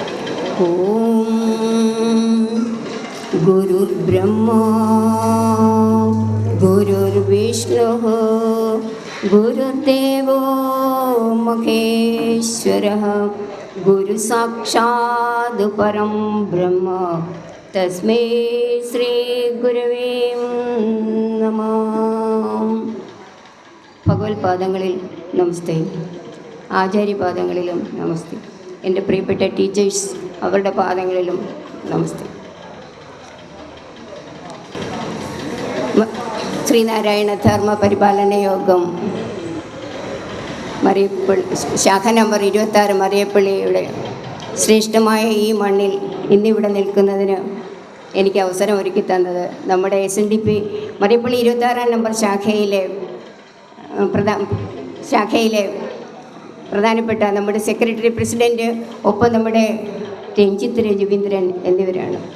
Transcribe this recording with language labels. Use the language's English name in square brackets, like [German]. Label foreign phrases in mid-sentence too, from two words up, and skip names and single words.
[Sanskrit] ഓം ഗുരുബ്രഹ്മ गुरुर्विष्णुः गुरुर्देवो महेश्वरः गुरुसाक्षात् परं ब्रह्म तस्मै ശ്രീഗുരവേ നമഃ. [Malayalam] ഭഗവത്പാദങ്ങളിൽ നമസ്തേ, ആചാര്യപാദങ്ങളിലും നമസ്തേ, എൻ്റെ പ്രിയപ്പെട്ട ടീച്ചേഴ്സ് അവരുടെ പാദങ്ങളിലും നമസ്തേ. ശ്രീനാരായണ ധർമ്മ പരിപാലന യോഗം മറിയപ്പള്ളി ശാഖ നമ്പർ 26 മറിയപ്പള്ളിയുടെ ശ്രേഷ്ഠമായ ഈ മണ്ണിൽ ഇന്നിവിടെ നിൽക്കുന്നതിന് എനിക്ക് അവസരം ഒരുക്കി തന്നത് നമ്മുടെ SNDP മറിയപ്പള്ളി 26 നമ്പർ ശാഖയിലെ പ്രധാനപ്പെട്ട നമ്മുടെ സെക്രട്ടറി പ്രസിഡൻറ്റ്, ഒപ്പം നമ്മുടെ രഞ്ജിത്ത് രജീന്ദ്രൻ എന്നിവരാണ്.